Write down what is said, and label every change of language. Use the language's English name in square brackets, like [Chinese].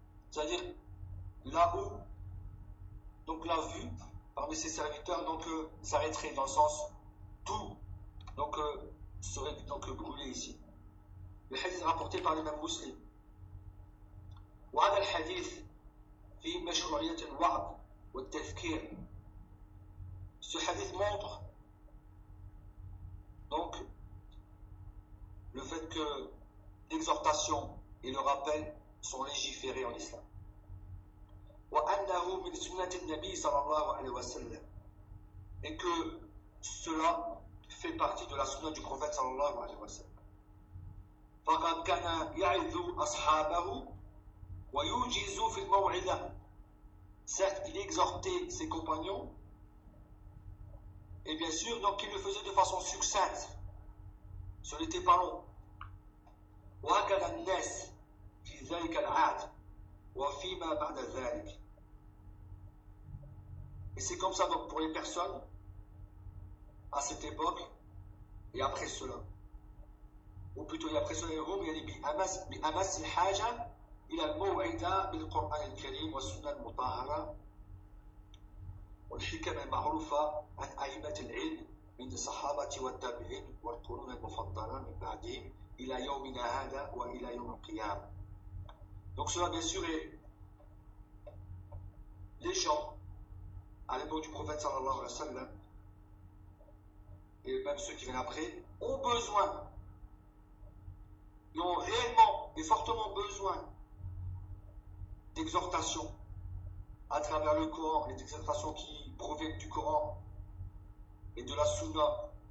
[French] C'est-à-dire là où donc la vue parmi ses serviteurs donc s'arrêterait dans le sens tout donc serait donc brûlé ici. Le hadith rapporté par l'imam Muslim. [Arabic] وهذا الحديث في مشروعية الوعظ والتذكير. [French] Ce hadith montre donc le fait que l'exhortation et le rappel sont légiférés en islam. [Arabic] وأنه من سنة النبي صلى الله عليه وسلم. [French] Et que cela fait partie de la sunna du prophète صلى الله عليه وسلم. [Arabic] فقد كان يعظ أصحابه ويوجز في الموعظة. [French] Certes, il exhortait ses compagnons. Et bien sûr, donc il le faisait de façon succincte. Ce n'était pas long. [Arabic] وهكذا الناس في ذلك العهد وفيما بعد ذلك. [French] Et c'est comme ça donc pour les personnes à cette époque et après cela. Ou plutôt, il y a après cela, il y a dit [Arabic] بأمس الحاجة إلى الموعدة بالقرآن الكريم والسنة المطهرة والحكمة المعروفة عن أئمة العلم من الصحابة والتابعين والقرون المفضلة من بعدهم إلى يومنا هذا وإلى يوم القيامة. [French] Donc cela bien sûr est les gens à l'époque du prophète sallallahu alayhi wa sallam et même ceux qui viennent après ont besoin, ils ont réellement et fortement besoin d'exhortation à travers le Coran, les exhortations qui proviennent du Coran et de la Sunna,